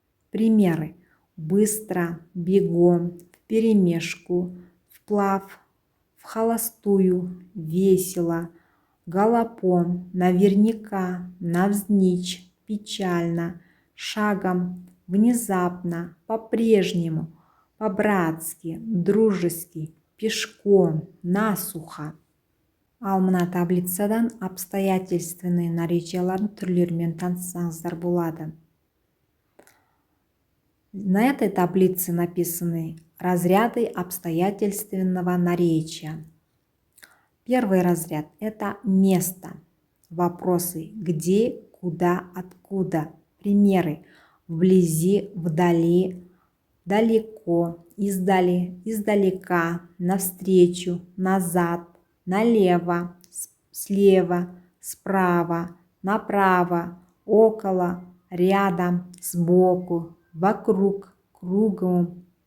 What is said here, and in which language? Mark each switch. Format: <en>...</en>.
<ru>Примеры: быстро, бегом, вперемешку, вплав, вхолостую, весело, галопом, наверняка, навзничь, печально, шагом, внезапно, по-прежнему, по-братски, дружески, пешком, насухо.</ru> <kk>Ал мына таблицадан обстоятельственный наречиялардың түрлерімен таныссаңыздар болады.</kk> <ru>На этой таблице написаны разряды обстоятельственного наречия. Первый разряд – это место. Вопросы где, куда, откуда. Примеры: вблизи, вдали, далеко, издали, издалека, навстречу, назад, налево, слева, справа, направо, около, рядом, сбоку, вокруг, кругом,</ru>